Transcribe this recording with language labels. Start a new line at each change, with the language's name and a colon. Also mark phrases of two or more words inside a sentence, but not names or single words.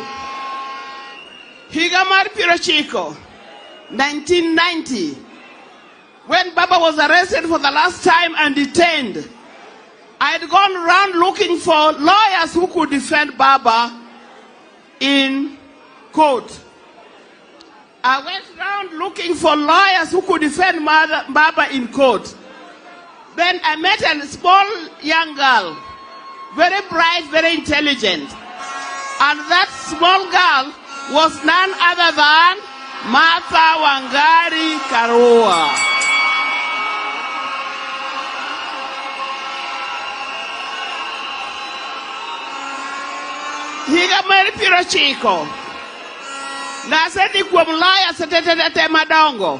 Luo (Kenya and Tanzania): Higa mar 1990,
English: when Baba was arrested for the last time and detained, I had gone around looking for lawyers who could defend Baba in court. I went around looking for lawyers who could defend Baba in court. Then I met a small young girl, very bright, very intelligent. And that small girl was none other than Martha Wangari Karua.
Luo (Kenya and Tanzania): Higa mar 90. Nasedi kuom lawyer setetete madongo.